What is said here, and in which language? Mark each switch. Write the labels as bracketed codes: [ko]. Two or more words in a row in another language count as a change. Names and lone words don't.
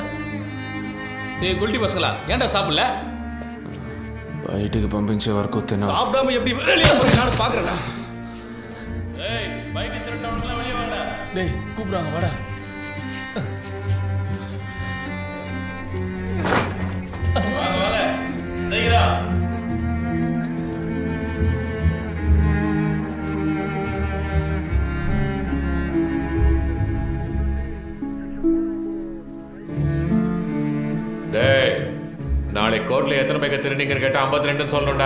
[ta] ஏய் குல்டி பசங்களா, ஏன்டா சாப்பிடல? [te] బయటికి పంపించే వరకు తిన. [ta] சாப்பிடாம எப்படி வெளியே போய் நான் பாக்குறேன்டா. ஏய் பைக் திருட்டவங்கள வெளிய வாடா. டேய் கூப்பிடுறாங்க வாடா. வாங்க வாங்க. சீக்கிரா. நாளை கோர்ட்ல எத்தனை பேக்க திருநீங்கன்னு கேட்டா 52 சொல்லணும்டா.